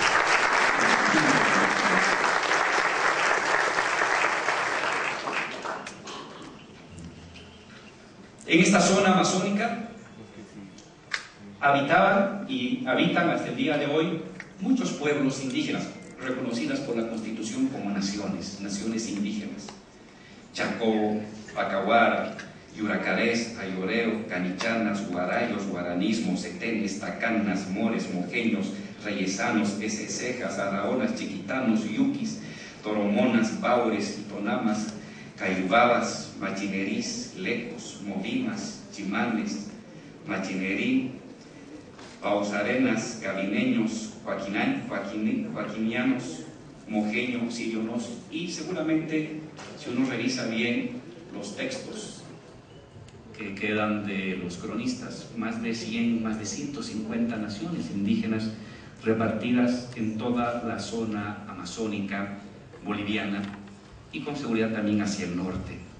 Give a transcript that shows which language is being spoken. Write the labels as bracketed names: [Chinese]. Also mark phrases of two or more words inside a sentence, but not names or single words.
[Spanish] En esta zona amazónica habitaban y habitan hasta el día de hoy muchos pueblos indígenas reconocidas por la Constitución como naciones indígenas: Chacó, Pacahuara, Yuracarés, Ayoreo, Canichanas, Guarayos, Guaranismos, Setenes, Tacanas, Mores, Mojeños, Reyesanos, Esecejas, Araonas, Chiquitanos, Yuquis, Toromonas, Baures, Itonamas, Cayubabas, Machinerís, Lecos, Movimas, Chimanes, Machinerí, Pausarenas, Gabineños, Joaquinianos, Mojeños, Sirionos, y seguramente, si uno revisa bien los textos que quedan de los cronistas, más de 150 naciones indígenas repartidas en toda la zona amazónica boliviana y con seguridad también hacia el norte.